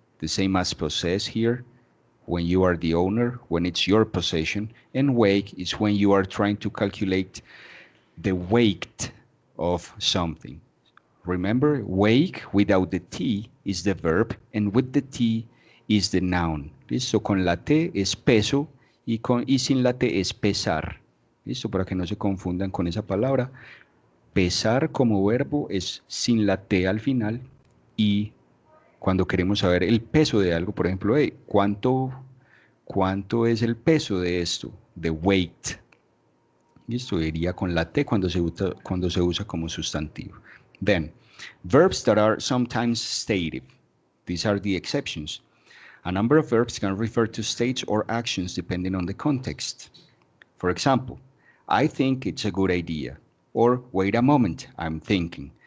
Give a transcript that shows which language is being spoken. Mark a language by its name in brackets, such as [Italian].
[English] The same as possess here, when you are the owner, when it's your possession. And weight is when you are trying to calculate the weight of something. Remember, weigh without the T is the verb, and with the T is the noun. [Spanish] ¿Listo? Con la T es peso y sin la T es pesar. ¿Listo? Para que no se confundan con esa palabra. Pesar como verbo es sin la T al final y Cuando queremos saber el peso de algo, por ejemplo, hey, ¿cuánto es el peso de esto? [English] The weight. [Spanish] Y esto iría con la T cuando se usa como sustantivo. [English] Then, verbs that are sometimes stative. These are the exceptions. A number of verbs can refer to states or actions depending on the context. For example, I think it's a good idea. Or, wait a moment, I'm thinking.